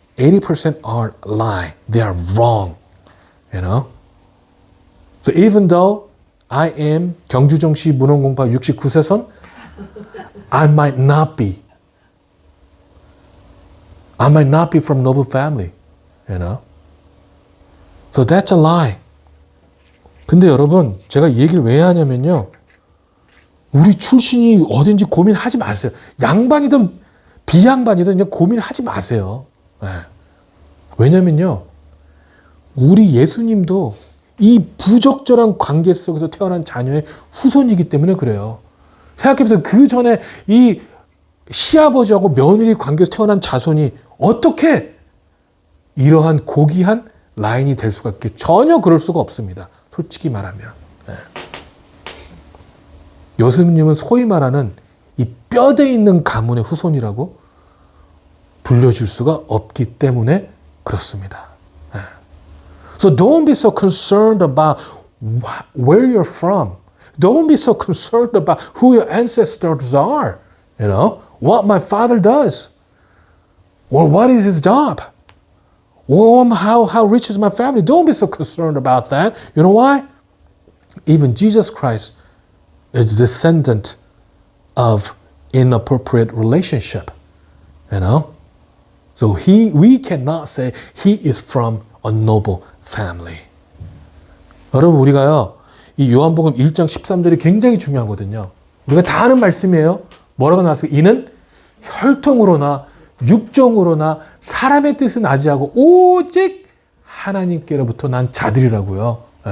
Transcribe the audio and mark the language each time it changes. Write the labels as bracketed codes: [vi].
[en] 80% are lie. They are wrong. So even though I am 경주정씨 문헌공파 69세선, I might not be from noble family. So that's a lie. [ko] 근데 여러분, 제가 이 얘기를 왜 하냐면요. 우리 출신이 어딘지 고민하지 마세요. 양반이든 비양반이든 그냥 고민하지 마세요. 네. 왜냐면요. 우리 예수님도 이 부적절한 관계 속에서 태어난 자녀의 후손이기 때문에 그래요. 생각해보세요. 그 전에 이 시아버지하고 며느리 관계에서 태어난 자손이 어떻게 이러한 고귀한 라인이 될 수가 있게 전혀 그럴 수가 없습니다. 솔직히 말하면. 네. 예수님은 소위 말하는 이 뼈대 있는 가문의 후손이라고 불려줄 수가 없기 때문에 그렇습니다. 네. [en] So don't be so concerned about where you're from. Don't be so concerned about who your ancestors are. What my father does. Or what is his job. How rich is my family? Don't be so concerned about that. You know why? Even Jesus Christ is descendant of inappropriate relationship. So we cannot say he is from a noble family. [ko] 여러분, 우리가요, 이 요한복음 1장 13절이 굉장히 중요하거든요. 우리가 다 아는 말씀이에요. 뭐라고 나왔어요? 이는 혈통으로나 육정으로나 사람의 뜻은 아지하고 오직 하나님께로부터 난 자들이라고요.